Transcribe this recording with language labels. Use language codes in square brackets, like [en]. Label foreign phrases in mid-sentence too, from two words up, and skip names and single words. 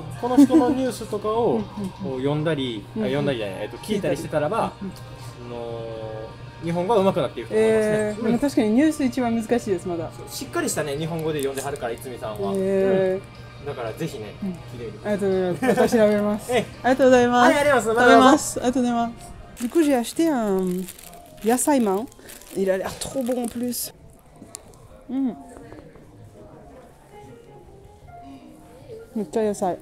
[ja] この人のニュースとかを読んだり聞いたりしてたらば、日本語は上手くなっていくと思いますね。でも確かにニュース一番難しいです、まだ。しっかりしたね、日本語で読んではるから、逸見さんは。だからぜひね、聞いてみてください。ありがとうございます。私調べます。ありがとうございます。はい、ありがとうございます。ありがとうございます。 [fr] Du coup, j'ai acheté un yasaiman. Il a l'air trop bon en plus. [ja] めっちゃ野菜.